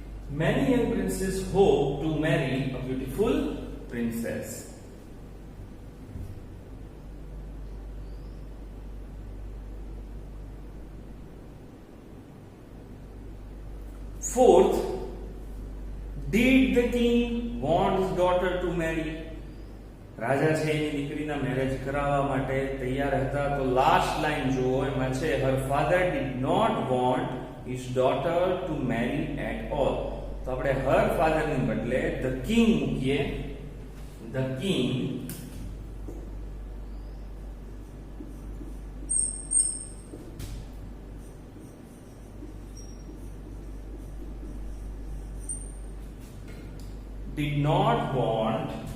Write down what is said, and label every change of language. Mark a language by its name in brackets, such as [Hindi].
[English] Many young princes hope to marry a beautiful princess. Fourth, did the king want his daughter to marry? [Gujarati] રાજા છે એની દીકરીના marriage કરાવવા માટે તૈયાર હતા. તો લાસ્ટ લાઈન જુઓ, એમાં છે [English] her father did not want his daughter to marry at all. [Gujarati] તો આપણે [English] her father [Gujarati] ની બદલે the king મૂકીએ. [English] the king did not want